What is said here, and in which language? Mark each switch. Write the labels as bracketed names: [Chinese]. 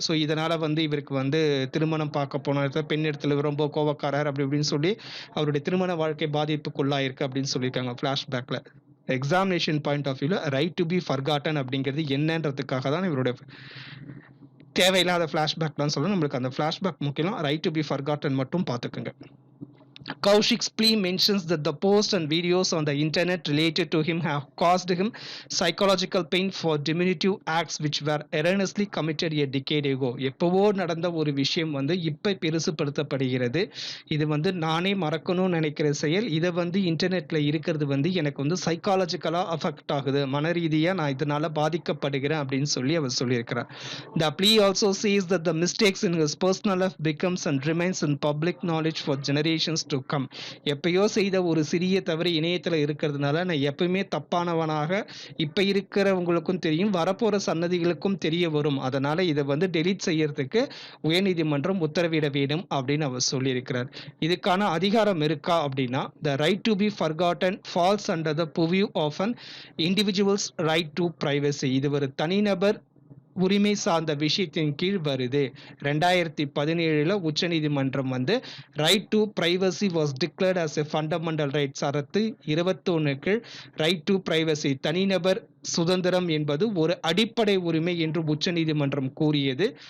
[Tamil] So இதனால் வந்து இவருக்கு வந்து திருமணம் பார்க்க போன இடத்துல பெண் இடத்துல ரொம்ப கோவக்காரர் அப்படி இப்படின்னு சொல்லி அவருடைய திருமண வாழ்க்கை பாதிப்புக்குள்ளாயிருக்கு அப்படின்னு சொல்லியிருக்காங்க ஃபிளாஷ்பேக்ல. [English] examination point of வியூல [Tamil] ரைட் டு பி ஃபர்காட்டன் அப்படிங்கிறது என்னன்றதுக்காக தான் இவருடைய தேவையில்லாத ஃபிளாஷ்பேக்லாம் சொல்லணும். நம்மளுக்கு அந்த ஃபிளாஷ்பேக் முக்கியம், ரைட் டு பி ஃபர்காட்டன் மட்டும் பார்த்துக்குங்க. [English] Kaushik's plea mentions that the posts and videos on the internet related to him have caused him psychological pain for diminutive acts which were erroneously committed a decade ago. [Tamil] எப்பவோ நடந்த ஒரு விஷயம் வந்து இப்போ பெருசுப்படுத்தப்படுகிறது. இது வந்து நானே மறக்கணும்னு நினைக்கிற செயல், இதை வந்து இன்டர்நெட்டில் இருக்கிறது வந்து எனக்கு வந்து சைக்காலஜிக்கலாக அஃபெக்ட் ஆகுது, மன ரீதியாக நான் இதனால் பாதிக்கப்படுகிறேன் அப்படின்னு சொல்லி அவர் சொல்லியிருக்கிறார். [English] The plea also says that the mistakes in his personal life becomes and remains in public knowledge for generations to come. [Tamil] எப்பயோ செய்த ஒரு சிறிய தவறு இணையத்தில் இருக்கிறதுனால நான் எப்பயுமே தப்பானவனாக இப்போ இருக்கிறவங்களுக்கும் தெரியும், வரப்போற சன்னதிகளுக்கும் தெரிய வரும், அதனால இதை வந்து டெலீட் செய்யறதுக்கு உயர்நீதிமன்றம் உத்தரவிட வேண்டும் அப்படின்னு அவர் சொல்லியிருக்கிறார். இதுக்கான அதிகாரம் இருக்கா அப்படின்னா [English] the right to be forgotten falls under the purview of an individual's right to privacy. [Tamil] இது ஒரு தனிநபர் உரிமை சார்ந்த விஷயத்தின் கீழ் வருது. 2017 உச்சநீதிமன்றம் வந்து [English] right to privacy was declared as a fundamental right [Tamil] சரத்து 21 கீழ் ரைட் டு பிரைவசி, தனிநபர் சுதந்திரம் என்பது ஒரு அடிப்படை உரிமை என்று உச்சநீதிமன்றம் கூறியது.